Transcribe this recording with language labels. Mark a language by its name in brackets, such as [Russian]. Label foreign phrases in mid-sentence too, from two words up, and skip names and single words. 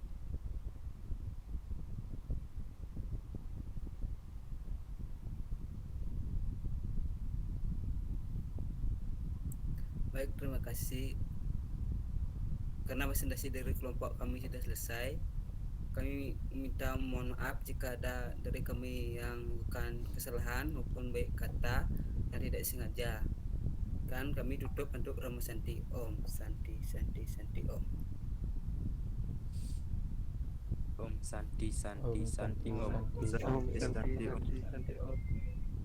[Indonesian] Baik, terima kasih. Karena presentasi dari kelompok kami sudah selesai, kami minta mohon maaf jika ada dari kami yang bukan kesalahan maupun baik kata yang tidak tidak sengaja. Kan kami duduk bentuk rumus Santi. [Sanskrit] Om Santi Santi Santi Om. Om Santi Santi Om Santi Santi Om. Santi Om Santi Santi Santi Santi Om.